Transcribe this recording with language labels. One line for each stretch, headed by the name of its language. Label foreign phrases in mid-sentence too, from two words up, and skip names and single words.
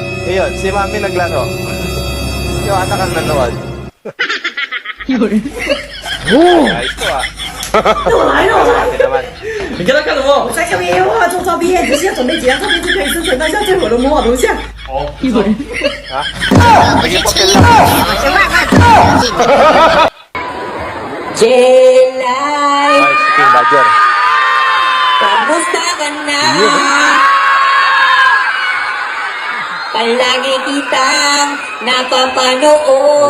Filipino: Ayun, si Mami naglaro. Yung anak ang nanood. Ayos to ah. Sabi naman.
Chinese: 你跟他干什么？我在下面有啊，做照片，你现在准备几张照片就可以生成当下最火的魔法头像。
Filipino: Ha? Sige po lang. Jelay, Ay, si King Badger. kamusta ka na? Palagi kitang napapanood